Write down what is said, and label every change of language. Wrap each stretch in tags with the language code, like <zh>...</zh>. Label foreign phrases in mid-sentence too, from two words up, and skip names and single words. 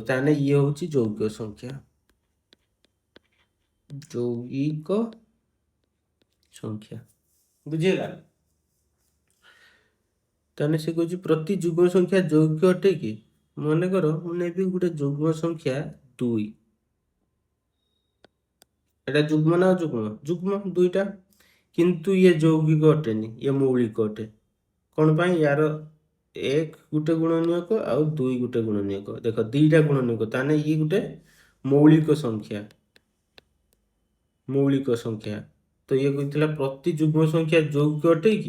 <or>ତାହେଲେ ଇଏ ହେଉଛି ଯୌଗିକ ସଂଖ୍ୟା। ଯୌଗିକ ସଂଖ୍ୟା। ବୁଝିହେଲା? ତାହେଲେ ସେ କହୁଛି ପ୍ରତି ଯୁଗ୍ମ ସଂଖ୍ୟା ଯୌଗିକ ଅଟେ କି? ମନେକର ମୁଁ ନେବି ଗୋଟେ ଯୁଗ୍ମ ସଂଖ୍ୟା 2,</or> <bn>এটা যুগ্ম না অযুগ্ম? যুগ্ম দুইটা, কিন্তু</bn> <or>ଇଏ ଯୌଗିକ ଅଟେନି, ଇଏ ମୌଳିକ ଅଟେ। କ'ଣ ପାଇଁ? ୟାର 1 ଗୋଟେ ଗୁଣନୀୟକ ଆଉ 2 ଗୋଟେ ଗୁଣନୀୟକ। ଦେଖ 2ଟା ଗୁଣନୀୟକ, ତାହେଲେ ଇଏ ଗୋଟେ ମୌଳିକ ସଂଖ୍ୟା। ମୌଳିକ ସଂଖ୍ୟା। ତ ଇଏ କହିଥିଲା ପ୍ରତି ଯୁଗ୍ମ ସଂଖ୍ୟା ଯୌଗିକ ଅଟେ କି?</or>